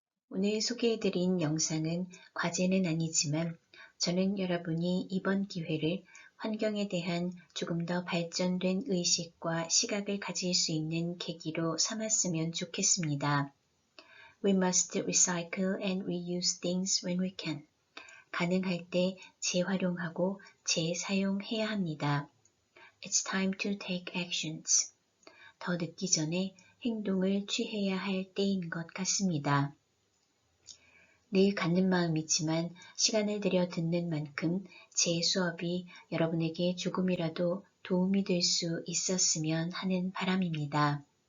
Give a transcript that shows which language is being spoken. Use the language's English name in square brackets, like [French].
[Korean] 오늘 소개해드린 영상은 과제는 아니지만 저는 여러분이 이번 기회를 환경에 대한 조금 더 발전된 의식과 시각을 가질 수 있는 계기로 삼았으면 좋겠습니다. [English] We must recycle and reuse things when we can. [Korean] 가능할 때 재활용하고 재사용해야 합니다. [English] It's time to take actions. [Korean] 더 늦기 전에 행동을 취해야 할 때인 것 같습니다. 늘 갖는 마음이지만 시간을 들여 듣는 만큼 제 수업이 여러분에게 조금이라도 도움이 될 수 있었으면 하는 바람입니다.